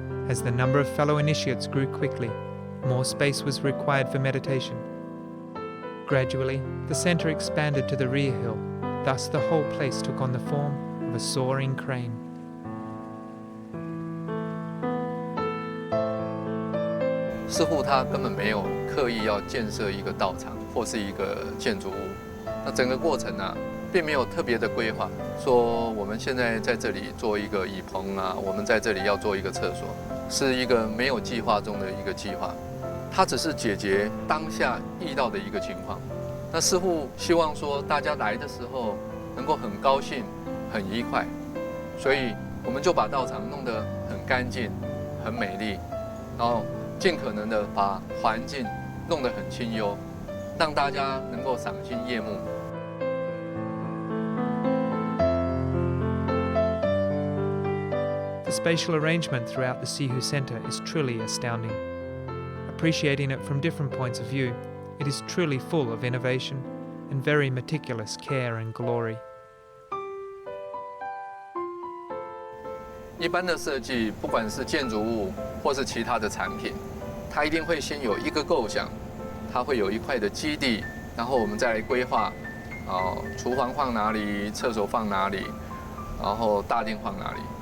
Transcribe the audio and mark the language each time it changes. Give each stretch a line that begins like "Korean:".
English: As the number of fellow initiates grew quickly, more space was required for meditation. Gradually, the center expanded to the rear hill, thus the whole place took on the form of a soaring crane.
Chinese: 师父他根本没有刻意要建设一个道场或是一个建筑物，那整个过程呢，并没有特别的规划，说我们现在在这里做一个椅棚啊，我们在这里要做一个厕所，是一个没有计划中的一个计划，它只是解决当下遇到的一个情况。那师父希望说大家来的时候能够很高兴、很愉快，所以我们就把道场弄得很干净、很美丽，然后尽可能的把环境弄得很清幽，让大家能够赏心悦目。
English: The spatial arrangement throughout the Sihu Center is truly astounding. Appreciating it from different points of view, it is truly full of innovation and very meticulous care and glory.
Chinese: 一般的设计，不管是建筑物或是其他的产品，它一定会先有一个构想，它会有一块的基地，然后我们再来规划，厨房放哪里，厕所放哪里，然后大殿放哪里。